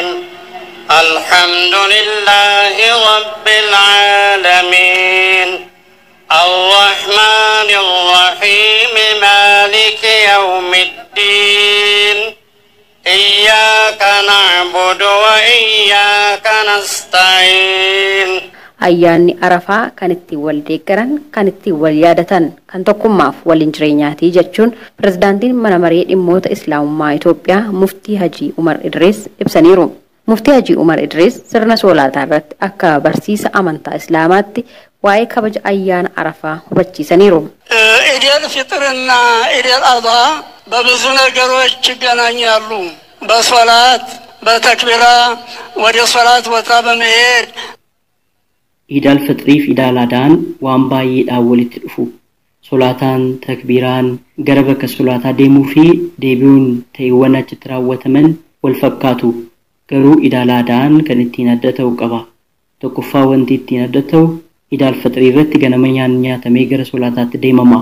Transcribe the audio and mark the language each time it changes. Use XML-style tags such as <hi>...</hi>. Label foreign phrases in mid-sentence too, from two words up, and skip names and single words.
<ar>الحمد لله رب العالمين. الرحمن الرحيم مالك يوم الدين. إياك نعبد وإياك نستعين.</ar> <om>Ayyaanni Arafaa kan ittiin wal deeggaran, kan ittiin wal yaadatan, kan tokkummaaf waliin jireenyaati jechuun pirezidaantiin mana maree dhimmoota Islaamummaa Itoophiyaa Muftii Hajii Umar Idris ibsaniiru. Muftii Hajii Umar Idris sirna soolaataa irratti akka barsiisa amantaa Islaamaatti waa'ee kabaja ayyaana Arafaa hubachiisaniiru.</om> <am>ኢዴል ፊጥርና ኢዴል አድሃ በብዙ ነገሮች ይገናኛሉ። በሶላት በተክቢራ ወደ ሶላት ቦታ በመሄድ</am> <om>Idal Fitriif Idal Adaan waan baay'eedhaan walitti dhufu. Solaataan, takbiiraan, gara bakka solaataa deemuu fi deebi'uun ta'eewwan achitti raawwataman wal fakkaatu. Garuu Idal Adaan kan ittiin adda ta'u qaba. Tokkoffaa wanti ittiin adda ta'u Idal Fitrii irratti ganama nyaatamee gara solaataatti deemama.</om>